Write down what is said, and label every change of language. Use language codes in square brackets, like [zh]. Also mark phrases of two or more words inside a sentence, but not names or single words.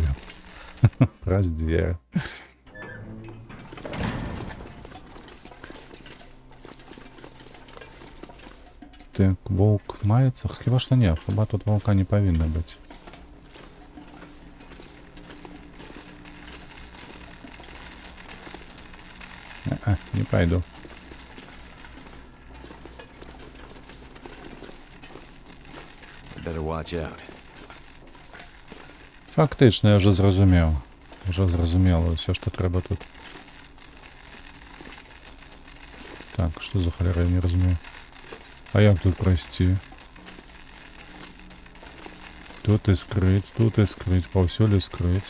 [be] Праз дзверы. Так, воўк маецца? Хіба што не, хіба тут воўка не павінна быць. Не пайду. [en] Better watch out. [be] Фактычна, я вже зразумеў. Уже зразумела ўсё, што трэба тут. Так, што за халера, я не разумею. А як тут прайсці? Тут і скрыць, паўсюль і скрыць.